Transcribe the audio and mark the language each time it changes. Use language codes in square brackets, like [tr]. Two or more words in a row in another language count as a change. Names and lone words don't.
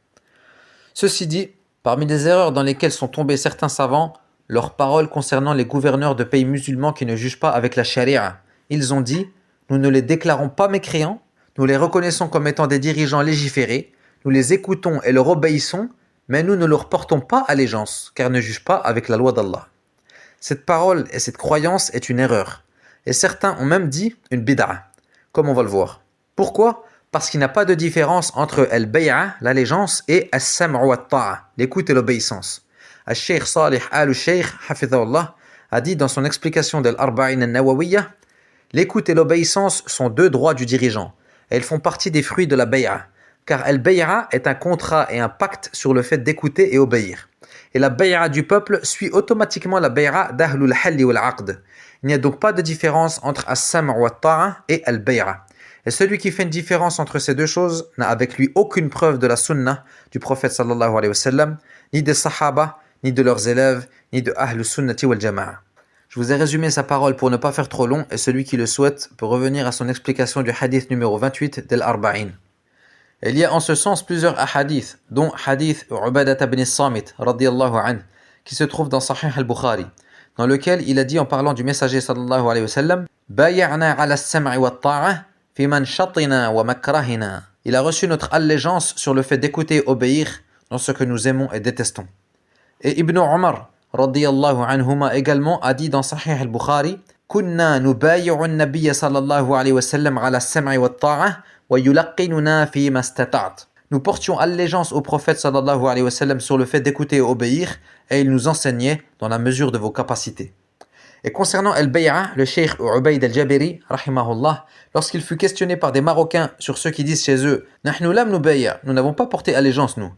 [fr] Ceci dit, parmi les erreurs dans lesquelles sont tombés certains savants, leurs paroles concernant les gouverneurs de pays musulmans qui ne jugent pas avec la charia, ils ont dit « Nous ne les déclarons pas mécréants, nous les reconnaissons comme étant des dirigeants légiférés, nous les écoutons et leur obéissons, mais nous ne leur portons pas allégeance, car ils ne jugent pas avec la loi d'Allah. » Cette parole et cette croyance est une erreur, et certains ont même dit une bid'a, comme on va le voir. Pourquoi? Parce qu'il n'y a pas de différence entre al-bay'a, l'allégeance, et [ar] السمع والطاعة, [fr] l'écoute et l'obéissance. Al-Sheikh Salih al-Sheikh, hafidhahullah, a dit dans son explication de l'Arba'in al-Nawawiyya, l'écoute et l'obéissance sont deux droits du dirigeant, et ils font partie des fruits de la bay'a, car al-bay'a est un contrat et un pacte sur le fait d'écouter et obéir. Et la bay'a du peuple suit automatiquement la bay'a d' [ar] أهل الحل والعقد. [fr] Il n'y a donc pas de différence entre [ar] السمع والطاعة [fr] et al-bay'a. Et celui qui fait une différence entre ces deux choses n'a avec lui aucune preuve de la sunnah du prophète [ar] صلى الله عليه وسلم, [fr] ni des sahaba, ni de leurs élèves, ni de [ar] أهل السنة والجماعة. [fr] Je vous ai résumé sa parole pour ne pas faire trop long et celui qui le souhaite peut revenir à son explication du hadith numéro 28 d'Al-Arba'in. Il y a en ce sens plusieurs hadiths, dont hadith Ubadah ibn Samit [ar] رضي الله عنه, [fr] qui se trouve dans Sahih al-Bukhari, dans lequel il a dit en parlant du messager [ar] صلى الله عليه وسلم: بايعنا على السمع والطاعة في منشطنا ومكرهنا. [fr] Il a reçu notre allégeance sur le fait d'écouter et obéir dans ce que nous aimons et détestons. Et Ibn Umar [ar] رضي الله عنهما [fr] également a dit dans Sahih al-Bukhari: [ar] كنا نبايع النبي صلى الله عليه وسلم على السمع والطاعة ويلقننا فيما استطعت. [fr] Nous portions allégeance au prophète [ar] صلى الله عليه وسلم [fr] sur le fait d'écouter et obéir, et il nous enseignait dans la mesure de vos capacités. Et concernant Al-Bay'a, le cheikh Ubayd al-Jabiri, rahimahullah, lorsqu'il fut questionné par des Marocains sur ceux qui disent chez eux « [ar] نحن لم نبايع [fr] » nous n'avons pas porté allégeance nous.